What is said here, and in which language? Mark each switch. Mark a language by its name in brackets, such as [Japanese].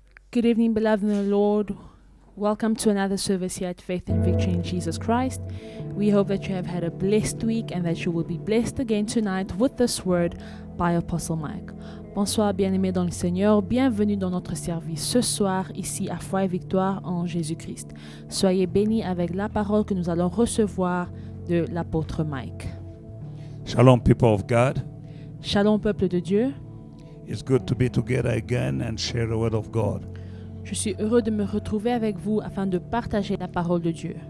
[English] Good evening, beloved in the Lord. Welcome to another service here at Faith and Victory in Jesus Christ. We hope that you have had a blessed week and that you will be blessed again tonight with this word by Apostle Mike. [French] Bonsoir, bien-aimés dans le Seigneur. Bienvenue dans notre service ce soir, ici à Foi et Victoire en Jésus-Christ. Soyez bénis avec la parole que nous allons recevoir de l'apôtre Mike. [English] Shalom, people of God. [French] Shalom, peuple de Dieu. [English] It's good to be together again and share the word of God. [French] Je suis heureux de me retrouver avec vous afin de partager la parole de Dieu.